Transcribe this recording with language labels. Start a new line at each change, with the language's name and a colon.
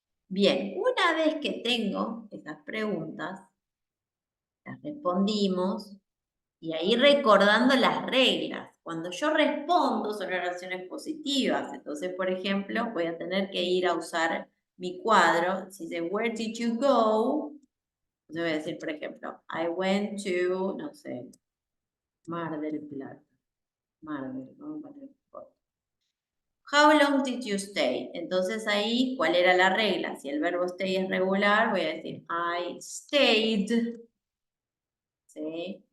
Spanish: Bien, una vez que tengo esas preguntas, las respondimos y ahí recordando las reglas. Cuando yo respondo son oraciones positivas. Entonces, por ejemplo, voy a tener que ir a usar mi cuadro. Si dice,
English: where did you go?
Spanish: Yo voy a decir, por ejemplo,
English: I went to,
Spanish: no sé, Mar del Plata. Mar del, vamos a poner
English: How long did you stay?
Spanish: Entonces ahí, ¿cuál era la regla? Si el verbo stay es regular, voy a decir
English: I stayed,
Spanish: ¿sí?